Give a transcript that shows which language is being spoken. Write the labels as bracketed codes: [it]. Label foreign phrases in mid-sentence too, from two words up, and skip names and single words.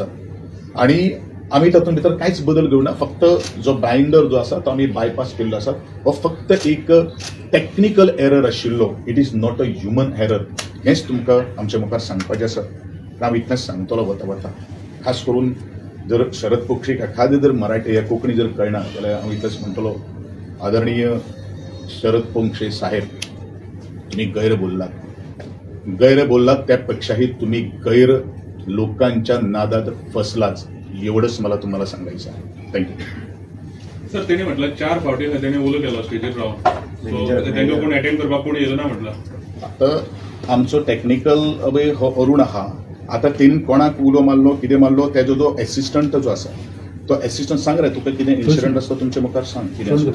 [kok] आणि आमी तातूंत भितर कांयच बदल घेवना. फक्त जो बायंडर जो आसा तो आमी बायपास केल्लो आसा. हो फक्त एक [en] technical error [kok] आशिल्लो. [en] It is not a human error. [kok] हेंच तुमकां आमच्या मुखार सांगपाचें आसा. हांव इतलेंच सांगतलो वता. खास करून जर शरद पोक्षीक एखादें जर मराठी या कोंकणी जर कळना जाल्यार हांव इतलेंच म्हणटलो, [mr] आदरणीय शरद पोंक्षे साहेब, तुम्ही गैर बोललात त्यापेक्षाही तुम्ही गैर लोकांच्या नादात फसलाच, एवढंच मला तुम्हाला सांगायचं आहे. थँक्यू. [kok] सर त्यांनी म्हटलं 4 फावटी त्यांनी उलो केलो स्टेजीर रावन, तांकां कोण अटेंड करपाक कोण येलो ना म्हटलं. आता आमचो टेक्निकल अभय हो अरुण आहा. आता तेणी कोणाक उलो मारलो कितें मारलो तेजो जो एसिस्टंट जो आसा तो एसिस्टंट सांग रे तुका कितें इन्सिडंट आसता तुमच्या मुखार सांग कितें आसता.